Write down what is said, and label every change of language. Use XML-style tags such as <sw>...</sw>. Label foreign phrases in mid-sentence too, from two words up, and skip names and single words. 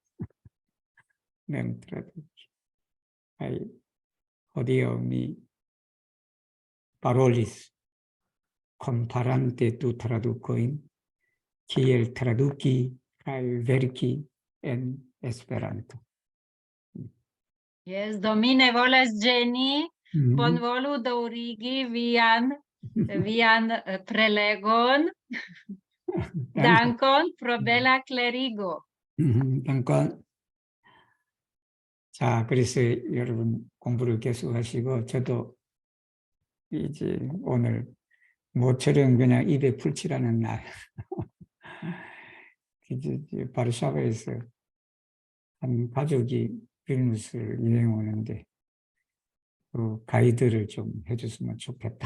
<eo>Kaj hodiaŭ mi parolis komparante du tradukojn, kiel traduki kaj verki en Esperanto. Yes, Domine volas ĝeni, bonvolu daŭrigi vian prelegon. Dankon pro bela klerigo. 다nkon.</eo> <ko>자, 그래서 여러분 공부를 계속하시고 저도 이제 오늘 모처럼 그냥 입에 풀칠하는 날. 이제 바르샤바에서 한 가족이 빌누스를 여행 오는데 그 가이드를 좀 해줬으면 좋겠다.</ko>